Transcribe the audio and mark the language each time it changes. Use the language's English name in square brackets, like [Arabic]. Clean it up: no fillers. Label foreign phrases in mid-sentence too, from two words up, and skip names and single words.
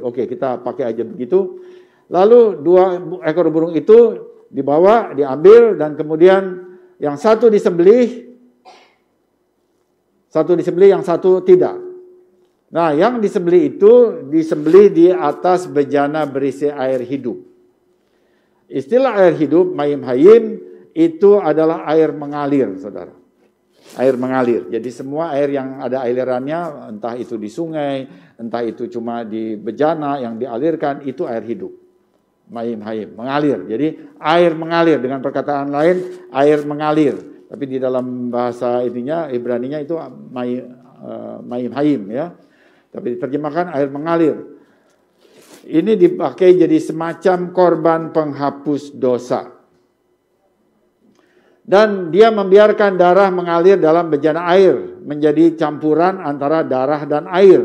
[Indonesian] Oke, kita pakai aja begitu. Lalu 2 ekor burung itu dibawa, diambil, dan kemudian yang satu disembelih, yang satu tidak. Nah, yang disembelih itu disembelih di atas bejana berisi air hidup. Istilah air hidup, [Hebrew] מים חיים, [Indonesian] itu adalah air mengalir, saudara. Air mengalir. Jadi semua air yang ada alirannya, entah itu di sungai, entah itu cuma di bejana yang dialirkan, itu air hidup. [Hebrew] מים חיים, [Indonesian] mengalir. Jadi air mengalir, dengan perkataan lain, air mengalir. Tapi di dalam bahasa ininya, Ibraninya itu [Hebrew] מים חיים [Indonesian] ya. Tapi diterjemahkan air mengalir. Ini dipakai jadi semacam korban penghapus dosa. Dan dia membiarkan darah mengalir dalam bejana air, menjadi campuran antara darah dan air.